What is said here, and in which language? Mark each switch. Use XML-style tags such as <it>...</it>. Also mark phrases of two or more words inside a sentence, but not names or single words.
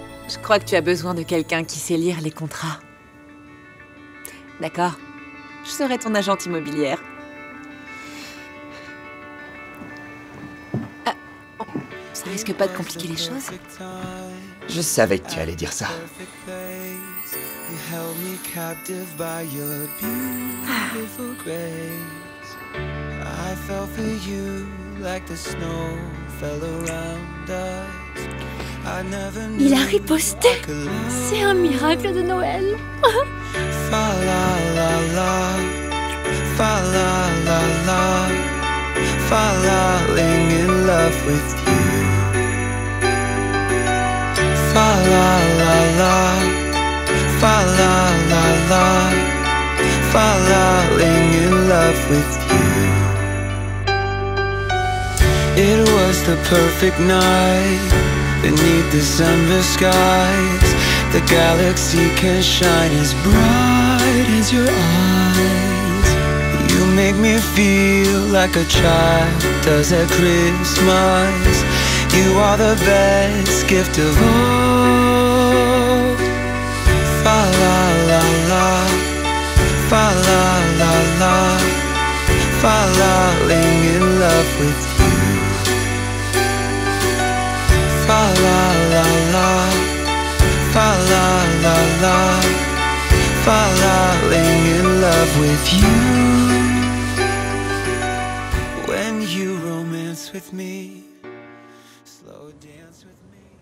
<fr>Je crois que tu as besoin de quelqu'un qui sait lire les contrats. D'accord. Je serai ton agente immobilière. Ah, ça risque pas de compliquer les choses? Je savais que tu allais dire ça.</fr> <en>You held me captive by your beautiful grace. I fell for you like the snow fell around us. I never knew</en> <fr>Il a riposté. C'est un miracle de Noël. Fa la la la, fa la la la,</fr> <en>falling in love with you. Fa la la la, fa la la la, falling in love with you. It was the perfect night beneath December skies. The galaxy can shine as bright as your eyes. You make me feel like a child does at Christmas. You are the best gift of all. Fa la la la, fa la la la, falling in love with you. Fa la la la, fa la la la, falling in love with you. When you romance with me, slow dance with me.</en>